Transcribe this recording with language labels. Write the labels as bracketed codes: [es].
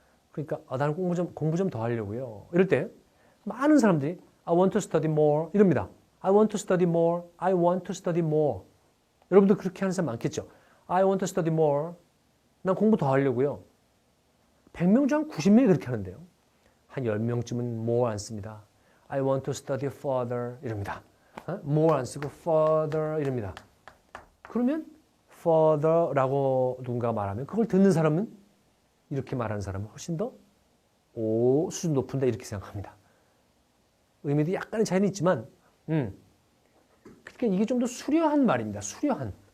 [ko] 그러니까 나는 공부 좀 더 하려고요. 이럴 때 많은 사람들이 [en] I want to study more [ko] 이럽니다. [en] I want to study more. I want to study more. [ko] 여러분도 그렇게 하는 사람 많겠죠. [en] I want to study more. [ko] 난 공부 더 하려고요. 100명 중 한 90명이 그렇게 하는데요. 한 10명쯤은 more 안 씁니다. [en] I want to study further [ko] 이럽니다. more 안 쓰고 further 이럽니다. 그러면 further라고 누군가가 말하면 그걸 듣는 사람은 이렇게 말하는 사람은 훨씬 더 수준 높은다 이렇게 생각합니다. 의미도 약간의 차이는 있지만 그러니까 이게 좀 더 수려한 말입니다. 수려한.